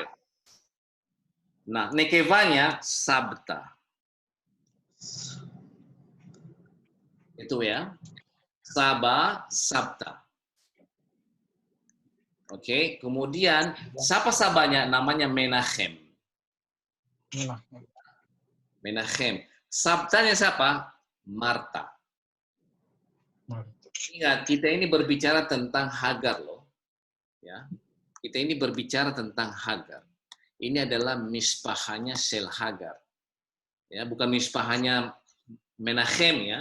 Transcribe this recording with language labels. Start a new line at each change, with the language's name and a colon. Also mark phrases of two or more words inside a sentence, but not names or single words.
Indonesian: Nah, nekevanya sabta. Itu ya. Saba, sabta. Oke, kemudian siapa sabanya? Namanya Menachem. Menachem. Sabtanya siapa? Marta. Ingat, kita ini berbicara tentang Hagar loh. Ya. Kita ini berbicara tentang Hagar. Ini adalah mispahanya Shel Hagar. Ya, bukan mispahanya Menachem ya.